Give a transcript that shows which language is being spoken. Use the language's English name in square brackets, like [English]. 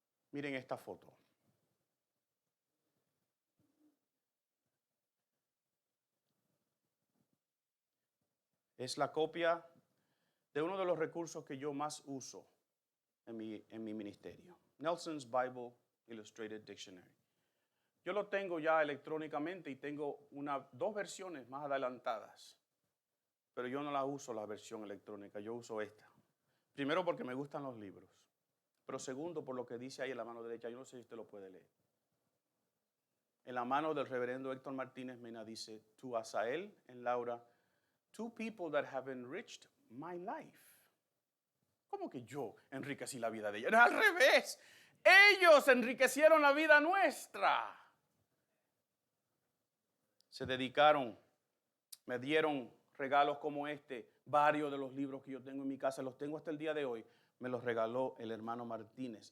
[Spanish] Miren esta foto. Es la copia de uno de los recursos que yo más uso en mi ministerio. [English] Nelson's Bible Illustrated Dictionary. [Spanish] Yo lo tengo ya electrónicamente y tengo 2 versiones más adelantadas. Pero yo no la uso la versión electrónica, yo uso esta. Primero porque me gustan los libros. Pero segundo por lo que dice ahí en la mano derecha, yo no sé si usted lo puede leer. En la mano del reverendo Héctor Martínez Mena dice, [English] to Asael and Laura, 2 people that have enriched my life. [Spanish] ¿Cómo que yo enriquecí la vida de ellos? No, al revés. Ellos enriquecieron la vida nuestra. Se dedicaron, me dieron regalos como este. Varios de los libros que yo tengo en mi casa, los tengo hasta el día de hoy, me los regaló el hermano Martínez.